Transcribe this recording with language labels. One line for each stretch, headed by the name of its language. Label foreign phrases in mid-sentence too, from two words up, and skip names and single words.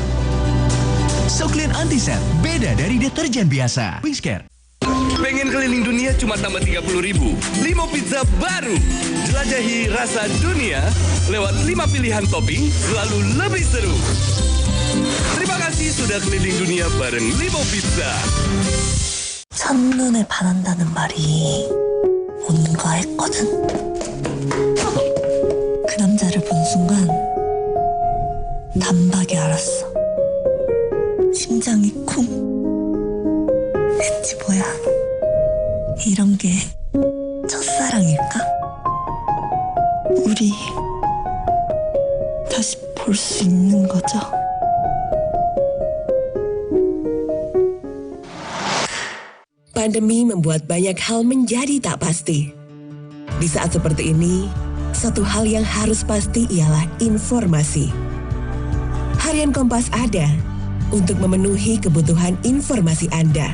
Indonesian: Soklin Antisep, beda dari deterjen biasa. Wingscare. Pengen keliling dunia cuma tambah 30.000. 5 pizza baru. Jelajahi rasa dunia lewat 5 pilihan topping, selalu lebih seru. Terima kasih sudah keliling dunia bareng Limo Pizza.
Korean: 첫눈에 반한다는 말이 뭔가 했거든. 그 남자를 본 순간 단박에 알았어. 심장이 쿵 했지. 뭐야, 이런 게 첫사랑일까? 우리 다시 볼 수 있는 거죠?
Indonesian: Pandemi membuat banyak hal menjadi tak pasti. Di saat seperti ini, satu hal yang harus pasti ialah informasi. Harian Kompas ada untuk memenuhi kebutuhan informasi Anda.